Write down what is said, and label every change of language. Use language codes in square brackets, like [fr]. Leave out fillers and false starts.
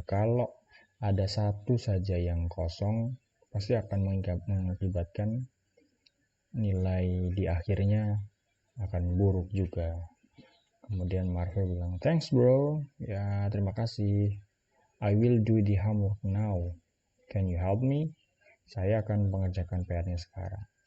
[id] Kalau ada satu saja yang kosong, pasti akan mengakibatkan nilai di akhirnya akan buruk juga. Kemudian Marvel bilang, [en] thanks bro, [id] ya terima kasih. [en] I will do the homework now. Can you help me? [id] Saya akan mengerjakan PR-nya sekarang.